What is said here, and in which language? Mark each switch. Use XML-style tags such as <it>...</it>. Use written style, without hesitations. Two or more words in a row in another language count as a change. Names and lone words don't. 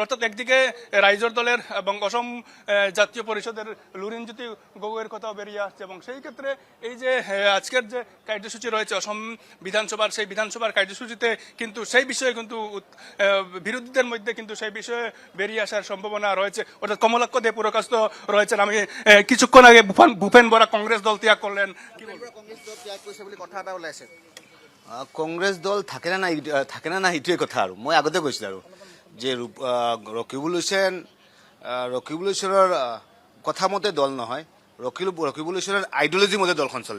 <bn>অর্থাৎ একদিকে রাইজর দলের এবং অসম জাতীয় পরিষদের লুরিনজ্যোতি গগৈয়ের কথাও বেরিয়ে আসছে এবং সেই ক্ষেত্রে এই যে আজকের যে কার্যসূচি রয়েছে অসম বিধানসভার, সেই বিধানসভার কার্যসূচিতে কিন্তু সেই বিষয়ে কিন্তু বিরোধীদের মধ্যে কিন্তু সেই বিষয়ে বেরিয়ে আসার সম্ভাবনা রয়েছে। অর্থাৎ কমলাক্ষ দে পুরকাস্ত রয়েছেন। আমি কিছুক্ষণ আগে ভূপেন বরা কংগ্রেস দল ত্যাগ করলেন,</bn> <as>কংগ্ৰেছ দল ত্যাগ কৰিছে বুলি কথা এটা ওলাইছে। কংগ্ৰেছ দল থাকে না না সেইটোৱে কথা। আৰু মই আগতে কৈছিলোঁ আৰু যে ৰকিবুল হুছেইনৰ কথা মতে দল নহয়, ৰকিবুল হুছেইনৰ আইডিঅলজি মতে দলখন চলে।</as>